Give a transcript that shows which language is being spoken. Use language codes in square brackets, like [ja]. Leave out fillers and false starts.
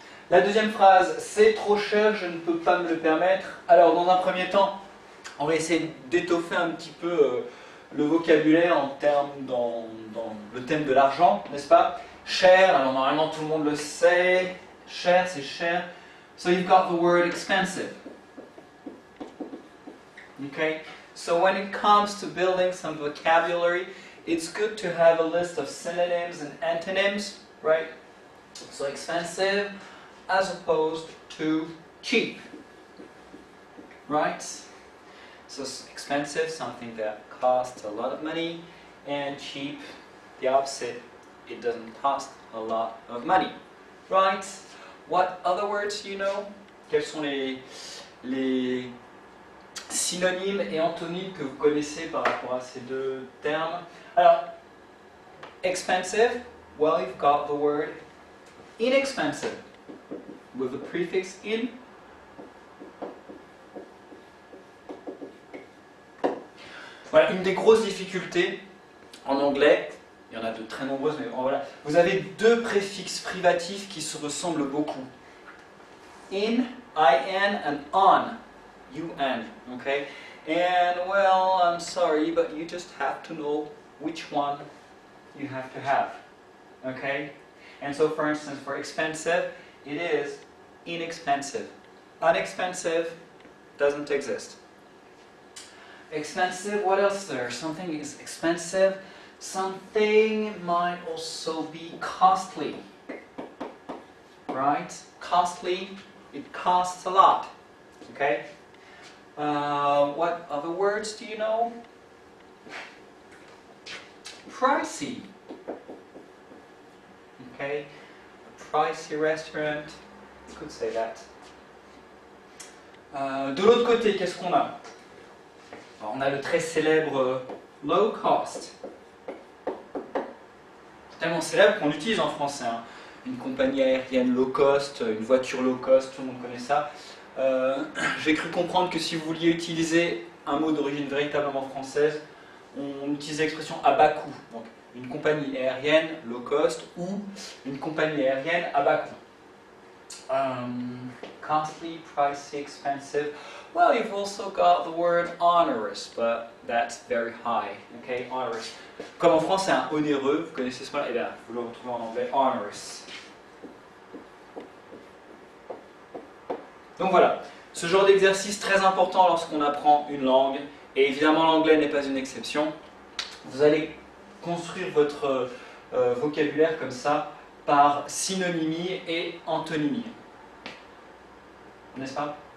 [fr] La deuxième phrase, c'est trop cher, je ne peux pas me le permettre. Alors, dans un premier temps, on va essayer d'étoffer un petit peu le vocabulaire en termes dans le thème de l'argent, n'est-ce pas? Cher, alors normalement tout le monde le sait. Cher, c'est cher. [en] So you've got the word expensive. Okay? So when it comes to building some vocabulary, it's good to have a list of synonyms and antonyms, right? So expensive as opposed to cheap, right? So expensive, something that costs a lot of money, and cheap, the opposite, it doesn't cost a lot of money, right? What other words do you know? [fr] Quels sont les synonymes et antonymes que vous connaissez par rapport à ces deux termes? [en] Alors, expensive, well, you've got the word inexpensive with the prefix in. [fr] Voilà, une des grosses difficultés en anglais, il y en a de très nombreuses, mais voilà, vous avez deux préfixes privatifs qui se ressemblent beaucoup. [en] In, in, and on, un, okay? And well, I'm sorry, but you just have to know which one you have to have, okay? And so, for instance, for expensive, it is inexpensive. Unexpensive doesn't exist. Expensive, what else there? Something is expensive. Something might also be costly, right? Costly, it costs a lot, okay? What other words do you know? Pricey, okay? A pricey restaurant, you could say that. [fr] De l'autre côté, qu'est-ce qu'on a? Alors, on a le très célèbre low cost. Tellement célèbre qu'on l'utilise en français. Hein. Une compagnie aérienne low cost, une voiture low cost, tout le monde connaît ça. J'ai cru comprendre que si vous vouliez utiliser un mot d'origine véritablement française, on utilise l'expression à bas coût. Donc une compagnie aérienne low cost ou une compagnie aérienne à bas coût. [en] Costly, pricey, expensive. Well, you've also got the word onerous, but that's very high. Okay, onerous. [fr] Comme en France, c'est un onéreux, vous connaissez ce mot-là, et bien, vous le retrouvez en anglais, onerous. Donc voilà, ce genre d'exercice très important lorsqu'on apprend une langue, et évidemment l'anglais n'est pas une exception. Vous allez construire votre vocabulaire comme ça, par synonymie et antonymie. N'est-ce pas?